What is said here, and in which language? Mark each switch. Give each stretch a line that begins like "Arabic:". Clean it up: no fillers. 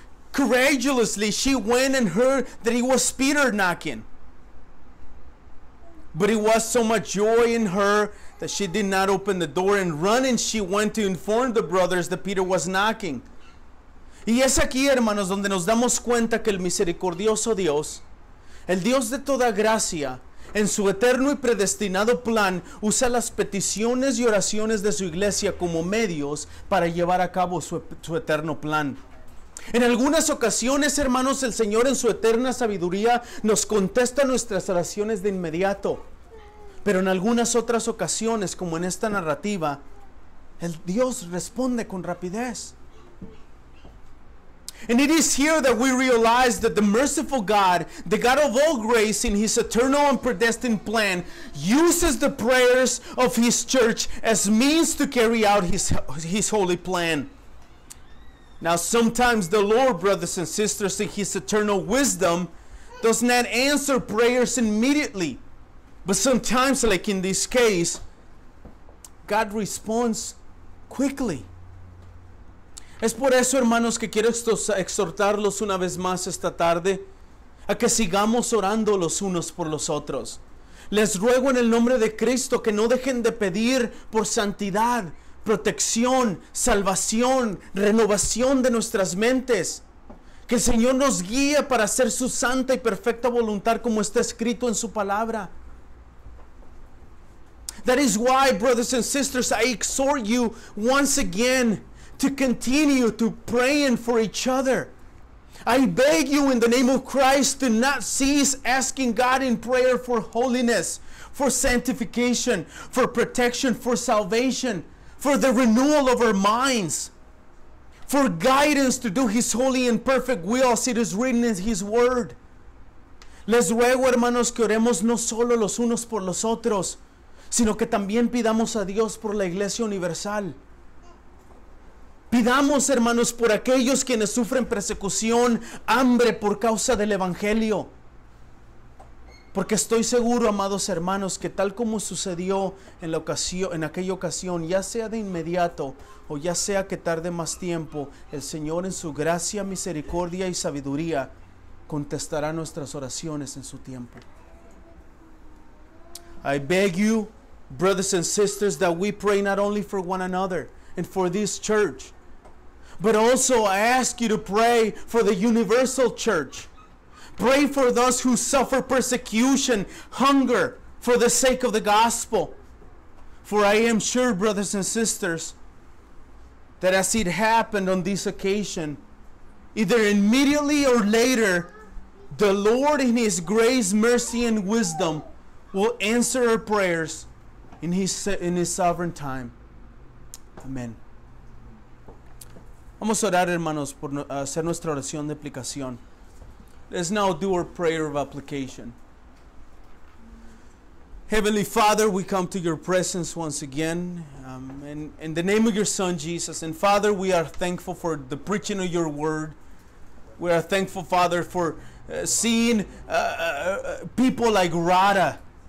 English: Courageously, she went and heard that it was Peter knocking. But it was so much joy in her that she did not open the door, and running she went to inform the brothers that Peter was knocking.
Spanish: Y es aquí, hermanos, donde nos damos cuenta que el misericordioso Dios, el Dios de toda gracia, en su eterno y predestinado plan, usa las peticiones y oraciones de su iglesia como medios para llevar a cabo su eterno plan. En algunas ocasiones, hermanos, el Señor en su eterna sabiduría nos contesta nuestras oraciones de inmediato. Pero en algunas otras ocasiones, como en esta narrativa, el Dios responde con rapidez.
English: And it is here that we realize that the merciful God, the God of all grace, in His eternal and predestined plan, uses the prayers of His church as means to carry out His holy plan. Now, sometimes the Lord, brothers and sisters, in His eternal wisdom, does not answer prayers immediately. But sometimes, like in this case, God responds quickly.
Spanish: Es por eso, hermanos, que quiero exhortarlos una vez más esta tarde a que sigamos orando los unos por los otros. Les ruego en el nombre de Cristo que no dejen de pedir por santidad, protección, salvación, renovación de nuestras mentes. Que el Señor nos guíe para hacer su santa y perfecta voluntad como está escrito en su palabra.
English: That is why, brothers and sisters, I exhort you once again to continue to praying for each other. I beg you in the name of Christ to not cease asking God in prayer for holiness, for sanctification, for protection, for salvation, for the renewal of our minds, for guidance to do His holy and perfect will as it is written in His word.
Spanish: Les ruego, hermanos, que oremos no solo los unos por los otros, sino que también pidamos a Dios por la Iglesia Universal. Pidamos, hermanos, por aquellos quienes sufren persecución, hambre por causa del Evangelio. Porque estoy seguro, amados hermanos, que tal como sucedió en aquella ocasión, ya sea de inmediato o ya sea que tarde más tiempo, el Señor en su gracia, misericordia y sabiduría contestará nuestras oraciones en su tiempo.
English: I beg you, brothers and sisters, that we pray not only for one another and for this church, but also I ask you to pray for the universal church. Pray for those who suffer persecution, hunger, for the sake of the gospel. For I am sure, brothers and sisters, that as it happened on this occasion, either immediately or later, the Lord in His grace, mercy, and wisdom will answer our prayers in His sovereign time.
Spanish: Amén. Vamos a orar, hermanos, por hacer nuestra oración de aplicación.
English: Let's now do our prayer of application. Heavenly Father, we come to your presence once again in the name of your Son, Jesus. And Father, we are thankful for the preaching of your word. We are thankful, Father, for seeing people like Rhoda.